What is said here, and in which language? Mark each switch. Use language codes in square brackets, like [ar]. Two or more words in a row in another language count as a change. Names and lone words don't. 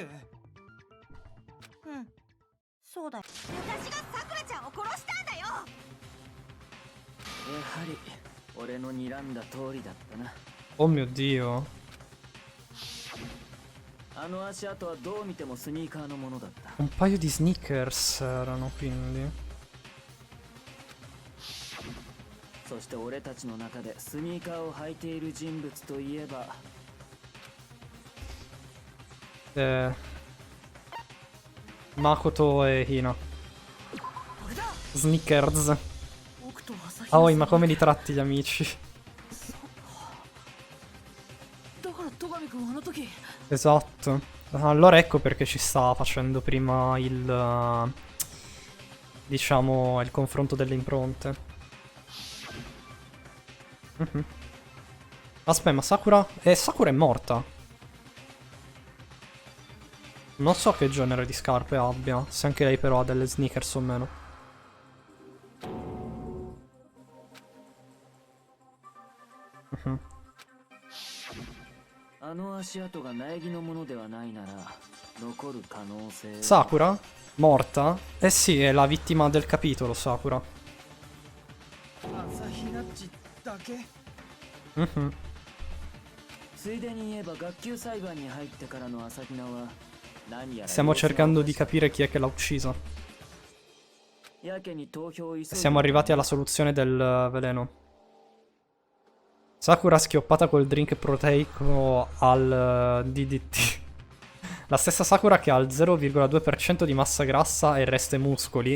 [ja] うん、そうだよ。私がさくらちゃんを殺したんだよ。やはり俺の睨んだ通りだったな。 [it] Oh mio Dio. [ja] あの足跡はどう見てもスニーカーのものだった。 [it] Un paio di sneakers erano, quindi. [ja] そして俺たちの中でスニーカーを履いている人物といえば [it] Makoto e Hina. Sneakers. [ja] 僕と朝比 [it] Aoi, [ja] 奈 [it] ma [ja] さん [it] come li tratti gli amici? [ja] だから戸上君はあの時 [it] Esatto. Allora ecco perché ci sta facendo prima il... diciamo, il confronto delle impronte. Mhm. Aspetta, ma Sakura... Sakura è morta. Non so che genere di scarpe abbia, se anche lei però ha delle sneakers o meno. Mhm. [ja] あの足跡が苗木のものではないなら残る可能性 [it] Sakura? Morta? Eh sì, è la vittima del capitolo, Sakura. [ja] 朝日奈っちだけ。 Mhm. ついでに言えば学級裁判に入ってからの朝比奈は何やら [it] Stiamo cercando di capire chi è che l'ha uccisa. Siamo arrivati alla soluzione del veleno. Sakura schioppata col drink proteico al DDT. La stessa Sakura che ha il 0,2% di massa grassa e il resto ai muscoli.